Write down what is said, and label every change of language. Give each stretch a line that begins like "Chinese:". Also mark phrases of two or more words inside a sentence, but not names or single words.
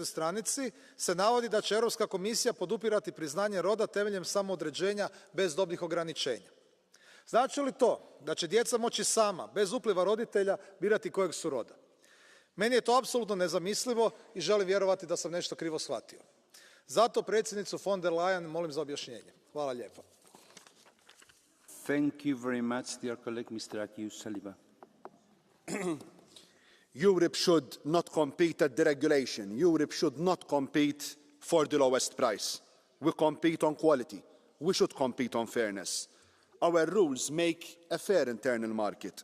Croatian: stranici se navodi da će Europska komisija podupirati priznanje roda temeljem samoodređenja bez dobnih ograničenja. Znači li to da će djeca moći sama, bez upliva roditelja, birati kojeg su roda? Meni je to apsolutno nezamislivo i želim vjerovati da sam nešto krivo shvatio. Zato predsjednicu von der Leyen molim za objašnjenje. Hvala lijepo.
English: Thank you very much, dear colleague, Mr. Akius Saliba. Europe should not compete at deregulation. Europe should not compete for the lowest price. We compete on quality. We should compete on fairness. Our rules make a fair internal market.